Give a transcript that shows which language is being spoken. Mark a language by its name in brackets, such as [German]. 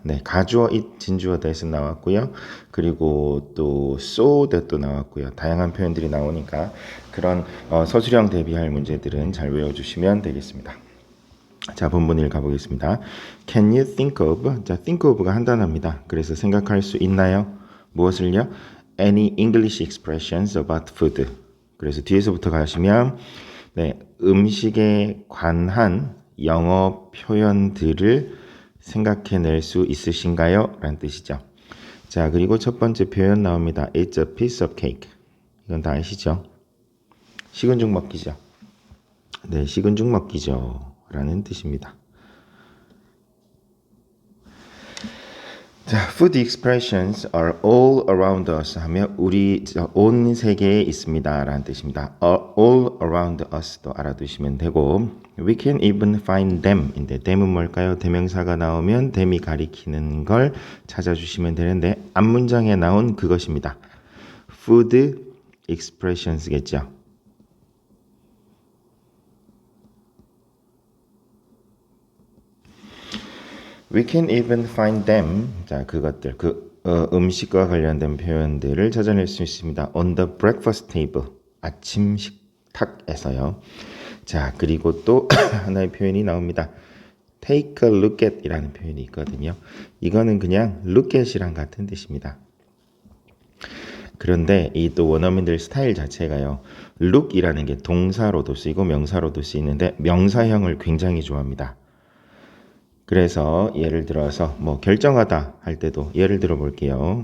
[Korean] 네, 가주어 it, 진주어 that은 나왔고요. 그리고 또 so that도 나왔고요. 다양한 표현들이 나오니까 그런 서술형 대비할 문제들은 잘 외워주시면 되겠습니다. 자, 본문 읽어보겠습니다. [English] Can you think of? [Korean] 자, think of가 한 단어입니다. 그래서 생각할 수 있나요? 무엇을요? [English] Any English expressions about food. [Korean] 그래서 뒤에서부터 가시면 네, 음식에 관한 영어 표현들을 생각해낼 수 있으신가요? 라는 뜻이죠. 자, 그리고 첫 번째 표현 나옵니다. [English] It's a piece of cake. [Korean] 이건 다 아시죠? 식은 죽 먹기죠. 네, 식은 죽 먹기죠. 라는 뜻입니다. [English] 자, food expressions are all around us [Korean] 하면 우리 온 세계에 있습니다. 라는 뜻입니다. [English] all around us도 [Korean] 알아두시면 되고 [English] we can even find them 인데 them은 [Korean] 뭘까요? 대명사가 나오면 them이 가리키는 걸 찾아주시면 되는데 앞문장에 나온 그것입니다. [English] food expressions겠죠. We can even find them. [Korean] 자, 그것들, 음식과 관련된 표현들을 찾아낼 수 있습니다. [English] On the breakfast table. [Korean] 아침 식탁에서요. 자, 그리고 또 하나의 표현이 나옵니다. [English] Take a look at [Korean] 이라는 표현이 있거든요. 이거는 그냥 look at이랑 같은 뜻입니다. 그런데 이 또 원어민들 스타일 자체가요. look이라는 게 동사로도 쓰이고 명사로도 쓰이는데 명사형을 굉장히 좋아합니다. 그래서 예를 들어서 결정하다 할 때도 예를 들어 볼게요.